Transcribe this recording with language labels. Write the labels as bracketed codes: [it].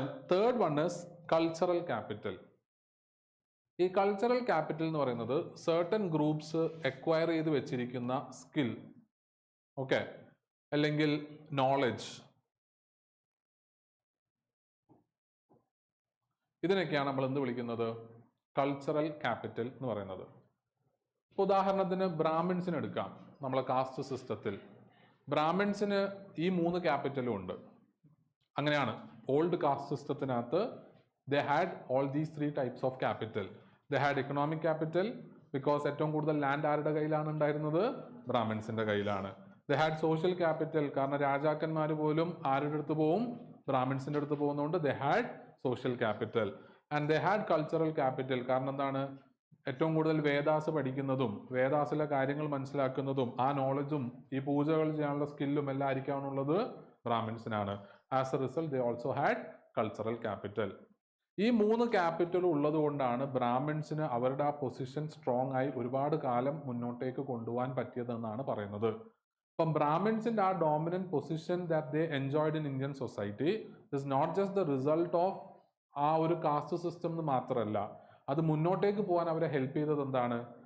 [ml] Third one is cultural capital. ഈ cultural capital എന്ന് പറയുന്നത് സർട്ടൻ ഗ്രൂപ്പ്സ് എക്വയർ ചെയ്ത് വെച്ചിരിക്കുന്ന സ്കിൽ, ഓക്കെ, അല്ലെങ്കിൽ നോളജ്, ഇതിനൊക്കെയാണ് നമ്മൾ എന്ത് വിളിക്കുന്നത്? കൾച്ചറൽ ക്യാപിറ്റൽ എന്ന് പറയുന്നത്. ഉദാഹരണത്തിന് ബ്രാഹ്മിൻസിന് എടുക്കാം. നമ്മളെ കാസ്റ്റ് സിസ്റ്റത്തിൽ ബ്രാഹ്മിൻസിന് ഈ 3 ക്യാപിറ്റലും ഉണ്ട്. അങ്ങനെയാണ് old cast സിസ്റ്റത്തിനകത്ത് [en] they had all these 3 types of capital. They had economic capital because [ml] ഏറ്റവും കൂടുതൽ ലാൻഡ് ആരുടെ കയ്യിലാണ് ഉണ്ടായിരുന്നത്? ബ്രാഹ്മിൻസിന്റെ കയ്യിലാണ്. [en] They had social capital [ml] കാരണം രാജാക്കന്മാർ പോലും ആരുടെ അടുത്ത് പോവും? ബ്രാഹ്മിൻസിന്റെ അടുത്ത് പോകുന്നതുകൊണ്ട് [en] they had social capital. And they had cultural capital [ml] കാരണം എന്താണ്? ഏറ്റവും കൂടുതൽ വേദാസ് പഠിക്കുന്നതും വേദാസിലെ കാര്യങ്ങൾ മനസ്സിലാക്കുന്നതും ആ നോളജും ഈ പൂജകൾ ചെയ്യാനുള്ള സ്കില്ലും എല്ലാം ആയിരിക്കാനുള്ളത് ബ്രാഹ്മിൻസിനാണ്. [en] As a result they also had cultural capital. [ml] ഈ 3 ക്യാപിറ്റൽ ഉള്ളത് കൊണ്ടാണ് ബ്രാഹ്മിൻസിന് അവരുടെ ആ പൊസിഷൻ സ്ട്രോങ് ആയി ഒരുപാട് കാലം മുന്നോട്ടേക്ക് കൊണ്ടുപോകാൻ പറ്റിയതെന്നാണ് പറയുന്നത്. അപ്പം ബ്രാഹ്മിൻസിന്റെ ആ dominant position [en] that they enjoyed in Indian society is not just the result of [ml] ആ ഒരു കാസ്റ്റ് സിസ്റ്റം എന്ന് മാത്രമല്ല, അത് മുന്നോട്ടേക്ക് പോകാൻ അവരെ ഹെൽപ്പ് ചെയ്തത് എന്താണ്?